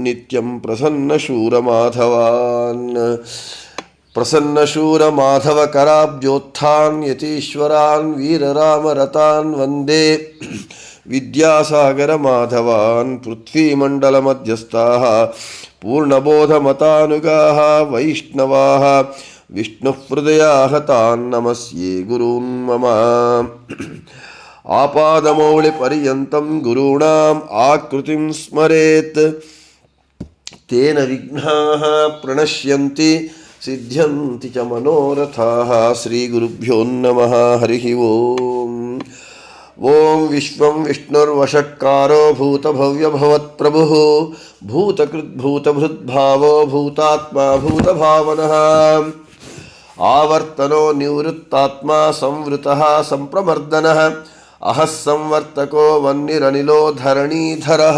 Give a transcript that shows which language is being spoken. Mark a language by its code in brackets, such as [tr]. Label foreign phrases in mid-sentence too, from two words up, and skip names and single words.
[sa] ನಿತ್ಯಂ ಪ್ರಸನ್ನ ಶೂರ ಮಾಧವಾನ್ ಪ್ರಸನ್ನ ಶೂರ ಮಾಧವ ಕರಾಬ್ಜೋತ್ಥಾನ್ ಯತೀಶ್ವರಾನ್ ವೀರರಾಮರತಾನ್ ವಂದೇ ವಿದ್ಯಾಸಾಗರ ಮಾಧವಾನ್ ಪೃಥ್ವೀಮಂಡಲ ಮಧ್ಯಸ್ಥಾಃ ಪೂರ್ಣಬೋಧಮತಾನುಗಾಃ ವೈಷ್ಣವಾಃ ವಿಷ್ಣುಹೃದಯಾಃ ತಾನ್ ನಮಸ್ಯೆ ಗುರೂನ್ ಮಮ ಆಪಾದಮೌಳಿಪರ್ಯಂತಂ ಗುರುಣಾಂ ಆಕೃತಿಂ ಸ್ಮರೇತ್ ತೇನ ವಿಘ್ನಾಃ ಪ್ರಣಶ್ಯಂತಿ ಸಿದ್ಧ್ಯಂತಿ ಚ ಮನೋರಥಾಃ. ಶ್ರೀ ಗುರುಭ್ಯೋ ನಮಃ. ಹರಿ ಓಂ. ಓಂ ವಿಶ್ವಂ ವಿಷ್ಣುರ್ವಷಟ್ಕಾರೋ ಭೂತಭವ್ಯಭವತ್ಪ್ರಭುಃ ಭೂತಕೃದ್ಭೂತಭೃದ್ಭಾವೋ ಭೂತಾತ್ಮಾ ಭೂತಭಾವನಃ ಆವರ್ತನೋ ನಿವೃತ್ತಾತ್ಮ ಸಂವೃತಃ ಸಂಪ್ರಮರ್ದನಃ ಅಹಃ ಸಂವರ್ತಕೋ ವನ್ನಿರನಿಲೋ ಧರಣೀಧರಃ.